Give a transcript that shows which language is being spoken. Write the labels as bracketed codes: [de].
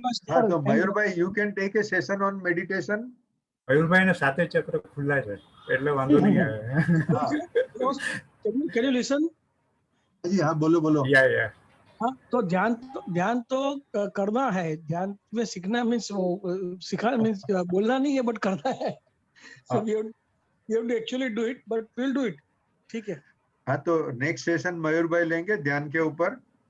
[hi] हाँ, तो [en] मयूर भाई you can take a session on meditation. [gu] મયુરભાઈ ને 7 ચક્ર ખુલ્લા છે એટલે વાંધો નહીં આવે. [en] Can you listen? [hi] जी हाँ, बोलो बोलो। [en] Yeah. [hi] हाँ, तो ध्यान तो करना है। ध्यान में सीखना मीन्स सिखाना मीन्स बोलना नहीं है, बट करना है। [en] So we have to actually do it, but we'll do it. [hi] ठीक है। हाँ, तो नेक्स्ट सेशन मयूर भाई लेंगे ध्यान के ऊपर।